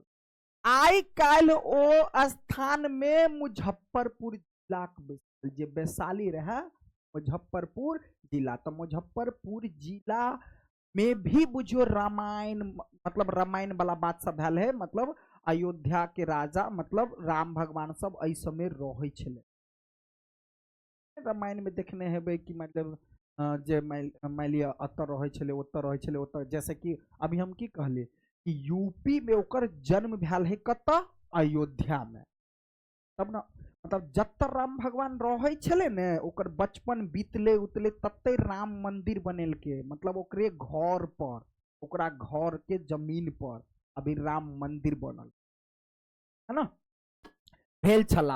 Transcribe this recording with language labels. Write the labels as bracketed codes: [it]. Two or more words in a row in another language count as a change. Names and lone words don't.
[mai] आइ काल्हि ओ स्थान में मुजफ्फरपुर जिला जे वैशाली रहे मुजफ्फरपुर जिला, तो मुजफ्फरपुर जिला में भी बुझियो रामायण, मतलब रामायण वाला बात सब भेल है, मतलब अयोध्या के राजा मतलब राम भगवान सब एहि समय रहे छले। रामायण में देखने हेबे कि मतलब जे मान लिया अतर रहे छले, ओतर रहे छले, ओतर, जैसे कि अभी हम की कहले कि यूपी में ओकर जन्म भेल है कत, अयोध्या में, तब ना, मतलब जत राम भगवान रहे छले ने ओकर बचपन बीतले उतले तत्ते राम मंदिर बनेल के, मतलब ओकरे घर पर, ओकरा घर के जमीन पर अभी राम मंदिर बनल है ना, भेल छला।